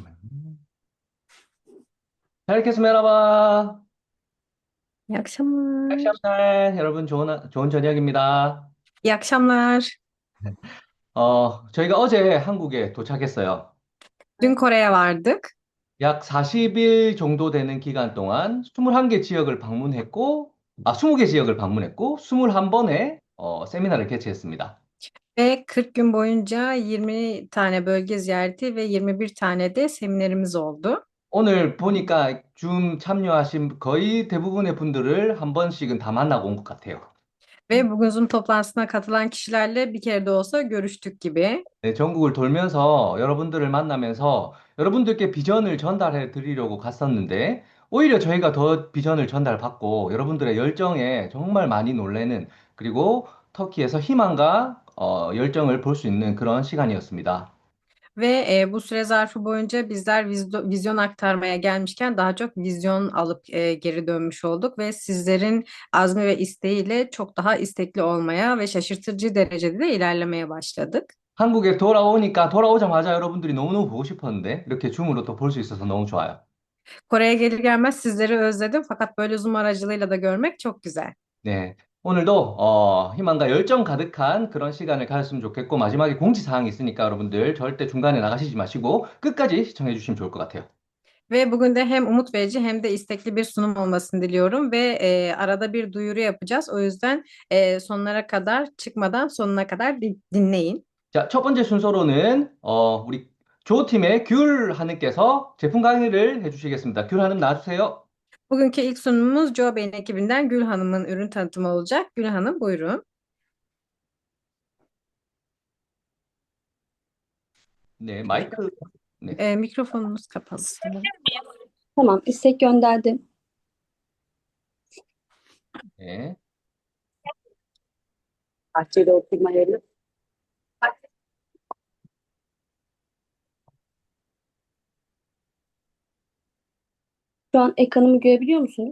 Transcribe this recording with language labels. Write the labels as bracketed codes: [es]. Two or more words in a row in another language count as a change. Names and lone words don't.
[tr] Herkese merhaba. İyi akşamlar. akşamlar. [ko] 여러분 좋은 저녁입니다. [tr] İyi akşamlar. [ko] 저희가 어제 한국에 도착했어요. [tr] Dün Kore'ye vardık [ko] 약 40일 정도 되는 기간 동안 21개 지역을 방문했고, 20개 지역을 방문했고, 21번의 세미나를 개최했습니다. [tr] ve 40 gün boyunca 20 tane bölge ziyareti ve 21 tane de seminerimiz oldu. [ko] 오늘 보니까 줌 참여하신 거의 대부분의 분들을 한 번씩은 다 만나고 온 것 같아요. [tr] Ve bugün Zoom toplantısına katılan kişilerle bir kere de olsa görüştük gibi. [ko] 네, 전국을 돌면서 여러분들을 만나면서 여러분들께 비전을 전달해 드리려고 갔었는데, 오히려 저희가 더 비전을 전달받고 여러분들의 열정에 정말 많이 놀라는, 그리고 터키에서 희망과 열정을 볼 수 있는 그런 시간이었습니다. [tr] Ve bu süre zarfı boyunca bizler vizyon aktarmaya gelmişken daha çok vizyon alıp geri dönmüş olduk ve sizlerin azmi ve isteğiyle çok daha istekli olmaya ve şaşırtıcı derecede de ilerlemeye başladık. [ko] 한국에 돌아오니까 돌아오자마자 여러분들이 너무너무 보고 싶었는데, 이렇게 줌으로 또 볼 수 있어서 너무 좋아요. [tr] Kore'ye gelir gelmez sizleri özledim fakat böyle Zoom aracılığıyla da görmek çok güzel. [ko] 네. 오늘도 희망과 열정 가득한 그런 시간을 가졌으면 좋겠고, 마지막에 공지사항이 있으니까 여러분들 절대 중간에 나가시지 마시고 끝까지 시청해 주시면 좋을 것 같아요. [tr] Ve bugün de hem umut verici hem de istekli bir sunum olmasını diliyorum ve arada bir duyuru yapacağız. O yüzden sonlara kadar çıkmadan sonuna kadar dinleyin. [ko] 자, 첫 번째 순서로는 우리 조팀의 귤 하느께서 제품 강의를 해주시겠습니다. 귤 하는 나와주세요. [tr] Bugünkü ilk sunumumuz Joe Bey'in ekibinden Gül Hanım'ın ürün tanıtımı olacak. Gül Hanım buyurun. [ko] 네, 마이크. 네, [tr] Mikrofonunuz kapalı sanırım. Tamam, istek gönderdim. [ko] 네. [tr] Bahçeli oturma yeri. Şu an ekranımı görebiliyor musunuz?